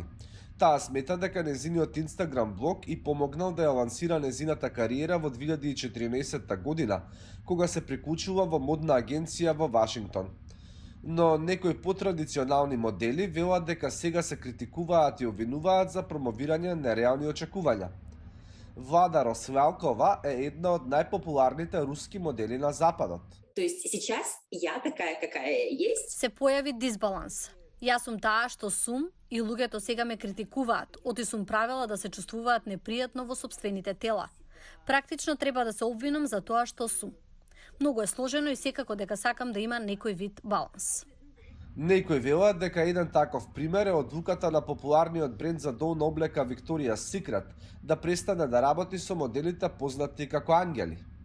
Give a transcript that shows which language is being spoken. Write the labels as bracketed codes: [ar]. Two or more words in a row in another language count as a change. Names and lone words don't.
[mk] Таа смета дека незиниот Инстаграм блог и помогнал да ја лансира незината кариера во 2014 година, кога се приклучила во модна агенција во Вашингтон. Но некои потрадиционални модели велат дека сега се критикуваат и обвинуваат за промовирање на нереални очекувања. Влада Росвалкова е една од најпопуларните руски модели на Западот. [ru] То есть сейчас я такая, какая есть. [mk] Се појави дисбаланс. Јас сум таа што сум и луѓето сега ме критикуваат, оти сум правила да се чувствуваат непријатно во сопствените тела. Практично треба да се обвинам за тоа што сум. Многу е сложено и секако дека сакам да има некој вид баланс. Некои велат дека еден таков пример е одлуката на популарниот бренд за долна облека Victoria's Secret да престане да работи со моделите познати како ангели.